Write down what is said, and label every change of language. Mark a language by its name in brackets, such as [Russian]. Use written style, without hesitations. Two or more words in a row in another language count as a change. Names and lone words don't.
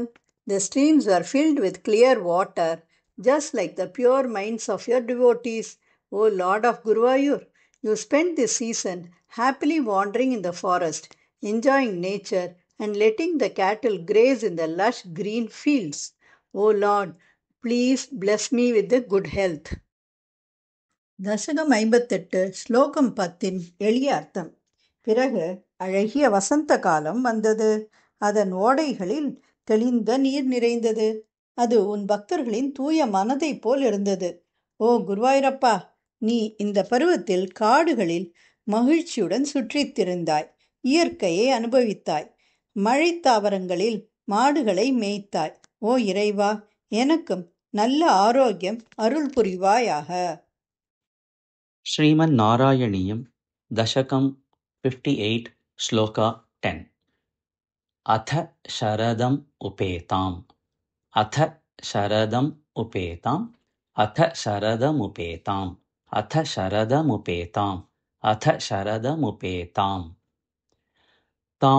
[English] The streams were filled with clear water, just like the pure minds of your devotees. O Lord of Guruvayur, you spent this season happily wandering in the forest, enjoying nature and letting the cattle graze in the lush green fields. O Lord, please bless me with the good health. [Tamil] தசகம் 58 ஸ்லோகம் 10 எளிய அர்த்தம். பிறகு அழகிய வசந்த காலம் வந்தது. அதன் ஓடைகளில் தெளிந்த நீர் நிறைந்தது. அது உன் பக்தர்களின் தூய மனதைப் போல் இருந்தது. ஓ குருவாயூரப்பா, நீ இந்த பருவத்தில் காடுகளில் மகிழ்ச்சியுடன் சுற்றித் திரிந்தாய். இயற்கையை அனுபவித்தாய். மழைத்தாவரங்களில் மாடுகளை மேய்த்தாய். ஓ இறைவா, எனக்கும் நல்ல ஆரோக்கியம் அருள் புரிவாயாக. [Sanskrit] श्रीमन्नारायणीयं दशकं 58 श्लोका 10 अथ शरदम् उपेताम् अथ शरदम् उपेताम् अथ शरदमुपेताम् अथ शरदमुपेताम् अथ शरदमुपेताम् तां